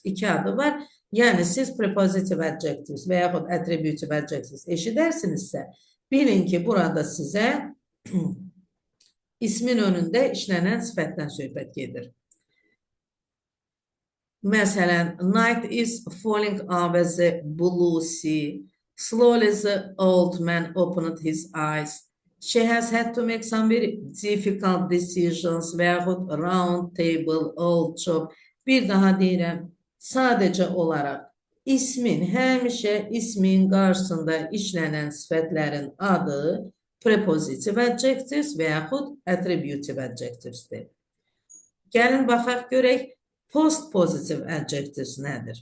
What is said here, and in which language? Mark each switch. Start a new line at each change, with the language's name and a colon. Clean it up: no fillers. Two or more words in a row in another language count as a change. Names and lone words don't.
Azerbaijani: 2 adı var. Yəni, siz
English: prepositive adjectives
Azerbaijani: və yaxud
English: attributive adjectives
Azerbaijani: eşidərsinizsə, bilin ki, burada sizə ismin önündə işlənən sifətdən söhbət gedir. Məsələn,
English: night is falling over the blue sea. Slowly the old man opened his eyes. She has had to make some very difficult decisions
Azerbaijani: və yaxud
English: round table, old job.
Azerbaijani: Bir daha deyirəm, sadəcə olaraq həmişə ismin qarşısında işlənən sifətlərin adı
English: prepositive adjectives
Azerbaijani: və yaxud
English: attributive adjectivesdir.
Azerbaijani: Gəlin baxaq görək,
English: post-positive adjectives
Azerbaijani: nədir?